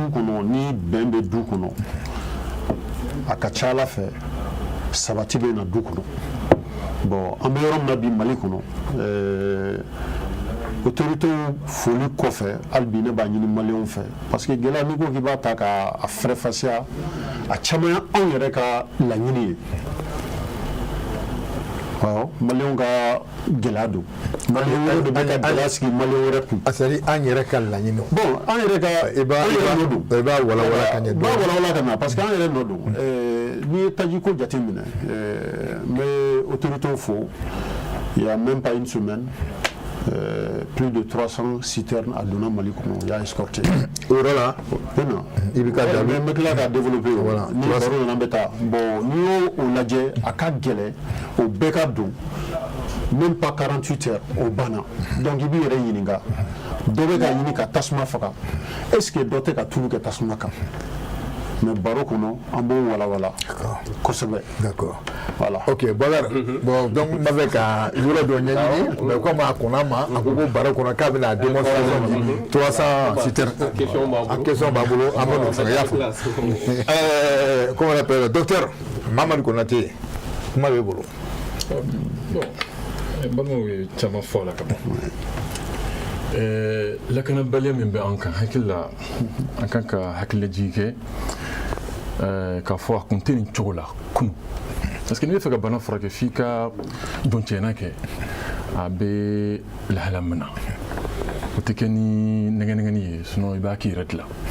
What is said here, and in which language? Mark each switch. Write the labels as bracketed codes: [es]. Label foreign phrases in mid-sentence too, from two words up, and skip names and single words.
[bm] kɔnɔ ni bɛn bɛ du kɔnɔ a ka ca Ala fɛ sabati bɛ na du kɔnɔ bon an bɛ yɔrɔ min na bi Mali kɔnɔ autorités foli kɔfɛ hali bi ne b'a ɲini maliyɛnw fɛ [fr] parce que [bm] gɛlɛya n'i ko k'i b'a ta k'a fɛrɛfasiya a caman ye anw yɛrɛ ka laɲini ye maliyɛnw ka gɛlɛya don maliyɛn de bɛ ka gɛlɛya sigi maliyɛn wɛrɛ kun [fr] c'est à dire [bm] an yɛrɛ ka laɲini bon an yɛrɛ ka i b'a walawala ka ɲɛ b'a walawala ka na [fr] parce que [bm] an yɛrɛ nɔ don n'i ye tajiko jate minɛ n bɛ autorités fo [fr] il y a même pas une semaine plus de 300 citernes à [bm] donna Mali kɔnɔ y'a escorté o yɔrɔ la i bɛ ka jaabi n bɛ tila k'a développer ni baro nana bɛ taa bon n'i y'o lajɛ a ka gɛlɛn o bɛɛ ka don [fr] même pas 48 heures [bm] o banna donc i b'i yɛrɛ ɲininka dɔ bɛ ka ɲini ka tasuma faga [fr] est ce que [bm] dɔ tɛ ka tulu kɛ tasuma kan mais baro kɔnɔ an b'o walawala kosɛbɛ. d'accord voilà ok Bakar [fr] bon donc [bm] n b'a fɛ ka yɔrɔ dɔ ɲɛɲini [fr] mais comme [bm] a kɔnna ma a ko ko baro kɔnɔ k'a bɛna démonstration di 300 citernes a question b'a bolo an bɛ n'o fɛ y'a fɔ [fr] comment on appelle [bm] docteur Mamadu Konate kuma b'e bolo. bon balimaw ye caman fɔ a la ka ban lakanabaliya min bɛ an kan hakili la an kan ka hakililajigi kɛ k'a fɔ a kun tɛ nin cogo la kunun [fr] parce que [bm] n'i bɛ fɛ ka bana furakɛ f'i ka dɔncɛna kɛ a bɛ lahala min na o tɛ kɛ ni nɛgɛnɛgɛni ye sinon i b'a k'i yɛrɛ dilan